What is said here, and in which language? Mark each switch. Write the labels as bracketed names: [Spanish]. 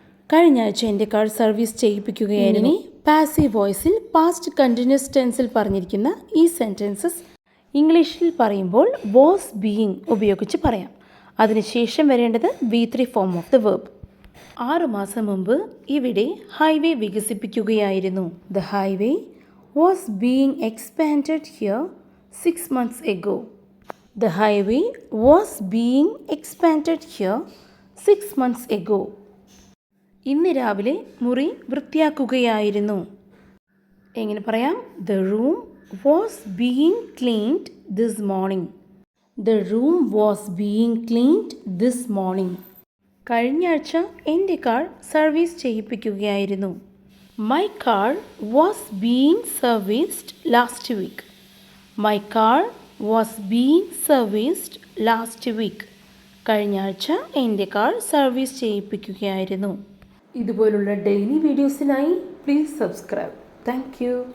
[Malayalam] കഴിഞ്ഞ ആഴ്ച എൻ്റെ car service ചെയ്യിപ്പിക്കുകയായിരുന്നു. Passive വോയിസിൽ past continuous ടെൻസിൽ പറഞ്ഞിരിക്കുന്ന ഈ സെൻറ്റൻസസ് ഇംഗ്ലീഷിൽ പറയുമ്പോൾ വാസ് ബീയിങ് ഉപയോഗിച്ച് പറയാം. അതിനുശേഷം വരേണ്ടത് V3 form of the verb. 6 മാസം മുമ്പ് ഇവിടെ highway വികസിപ്പിക്കുകയായിരുന്നു. [English] The highway was being expanded here 6 months ago. The highway was being expanded here 6 months ago. [Malayalam] ഇന്ന് രാവിലെ മുറി വൃത്തിയാക്കുകയായിരുന്നു. എങ്ങനെ പറയാം? [English] The room was being cleaned this morning. The room was being cleaned this morning. [Malayalam] കഴിഞ്ഞ ആഴ്ച എൻ്റെ car service ചെയ്യിപ്പിക്കുകയായിരുന്നു. [English] My car was being serviced last week. My car was being serviced last week. [Malayalam] കഴിഞ്ഞ ആഴ്ച എൻ്റെ കാർ സർവീസ് ചെയ്യിപ്പിക്കുകയായിരുന്നു. ഇതുപോലുള്ള daily വീഡിയോസിനായി [English] Please subscribe. Thank you.